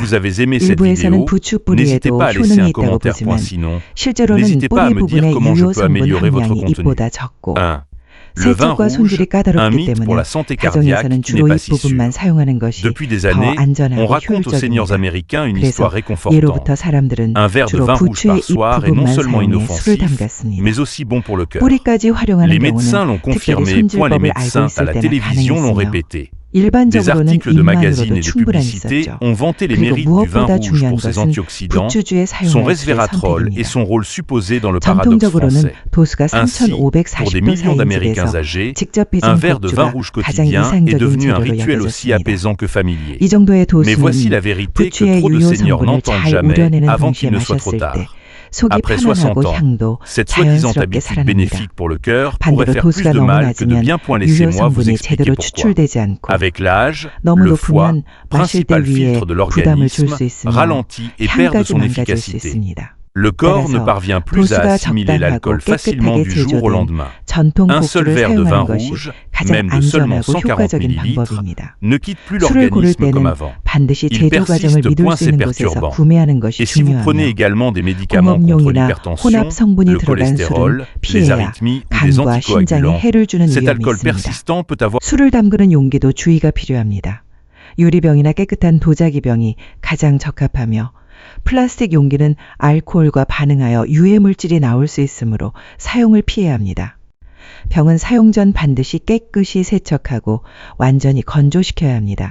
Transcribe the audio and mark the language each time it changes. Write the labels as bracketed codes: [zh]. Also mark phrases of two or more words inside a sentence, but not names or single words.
[ko] 일부에서는 부추 뿌리에도 효능이 있다고 보지만 실제로는 뿌리 부분의 유효 성분 함량이 잎보다 적고 세척과 손질이 까다롭기 때문에 가정에서는 주로 잎부분만 사용하는 것이 더 안전하고 효율적입니다. 그래서 예로부터 사람들은 주로 부추의 잎부분만 사용해 술을 담갔습니다. 뿌리까지 활용하는 경우는 특별히 손질법을 알고 있을 때나 가능했으며 [fr] Des [ko] 일반적으로는 [fr] articles de magazines [ko] 입만으로도 [fr] et de [ko] 충분했었죠. [fr] publicités ont vanté les [ko] 그리고 [fr] mérites du vin [ko] 무엇보다 [fr] rouge [ko] 중요한 [fr] pour ses [ko] 것은 [fr] antioxydants, [ko] 부추주에 [fr] son [ko] 사용할 수의 [fr] resveratrol et [ko] 선택입니다. [fr] son rôle supposé dans le paradoxe [ko] 전통적으로는 [fr] français. [ko] 도수가 [fr] Ainsi, pour des [ko] 3540도 [fr] millions [ko] 사이인 [fr] d'Américains [ko] 집에서 [fr] âgés, [ko] 직접 [fr] un [ko] 빚은 [fr] verre de vin [ko] 복주가 [fr] rouge [ko] 가장 [fr] quotidien est [ko] 이상적인 [fr] devenu un [ko] 재료로 [fr] rituel aussi [ko] 여겨졌습니다. [fr] apaisant que familier. [ko] 이 정도의 [fr] Mais voici la [ko] 도수는 [fr] vérité que [ko] 부추의 [fr] trop de [ko] 유효 [fr] seigneurs [ko] 성분을 [fr] n'entendent [ko] 잘 [fr] jamais [ko] 우려내는 [fr] avant [ko] 동시에 [fr] qu'il ne soit trop [ko] 마셨을 때 [fr] tard. [ko] 속이 [fr] Après [ko] 편안하고 [fr] 60 ans, [ko] 향도 [fr] cette soi-disant [ko] 자연스럽게 [fr] habitude [ko] 살아납니다. [fr] bénéfique pour le cœur pourrait [ko] 반대로 [fr] faire plus [ko] 도수가 [fr] de [ko] 너무 [fr] mal que de [ko] 낮으면 [fr] bien. [ko] 유효 [fr] Laissez-moi vous [ko] 성분이 [fr] expliquer [ko] 제대로 [fr] pourquoi. [ko] 추출되지 않고 [fr] Avec l'âge, [ko] 너무 [fr] le foie, [ko] 높으면 마실 때 [fr] principal [ko] 위에 [fr] filtre de [ko] 부담을 줄 [fr] l'organisme, [ko] 수 있으며 [fr] ralentit et perd de [ko] 향까지 [fr] son [ko] 망가질 수 [fr] efficacité. [ko] 있습니다. [fr] Le corps ne [ko] 따라서 [fr] parvient plus à [ko] 도수가 [fr] assimiler [ko] 적당하고 [fr] l'alcool facilement [ko] 깨끗하게 [fr] du jour au [ko] 제조된 [fr] lendemain. [ko] 전통 [fr] Un seul [ko] 복주를 [fr] verre de vin [ko] 사용하는 것이 [fr] rouge, [ko] 가장 [fr] même de seulement [ko] 안전하고 [fr] 140 [ko] 효과적인 [fr] ml, [ko] 방법입니다. [fr] ne quitte plus [ko] 술을 고를 [fr] l'organisme comme [ko] 때는 [fr] avant. [ko] 반드시 [fr] Il [ko] 제조 과정을 [fr] persiste [ko] 믿을 [fr] point [ko] 수 [fr] ces [ko] 있는 곳에서 [fr] perturbants. [ko] 구매하는 것이 [fr] Et si vous prenez [ko] 중요하며 [fr] également des médicaments contre [ko] 공업용이나 [fr] l'hypertension, [ko] 혼합 성분이 [fr] le [ko] 들어간 술은 [fr] cholestérol, les [ko] 피해야 [fr] arythmies ou des [ko] 간과 신장에 [fr] anticoagulants, [ko] 해를 주는 [fr] cet [ko] 위험이 [fr] alcool [ko] 있습니다. [fr] persistant peut avoir [ko] 술을 담그는 용기도 주의가 필요합니다. 유리병이나 깨끗한 도자기병이 가장 적합하며 플라스틱 용기는 알코올과 반응하여 유해 물질이 나올 수 있으므로 사용을 피해야 합니다. 병은 사용 전 반드시 깨끗이 세척하고 완전히 건조시켜야 합니다.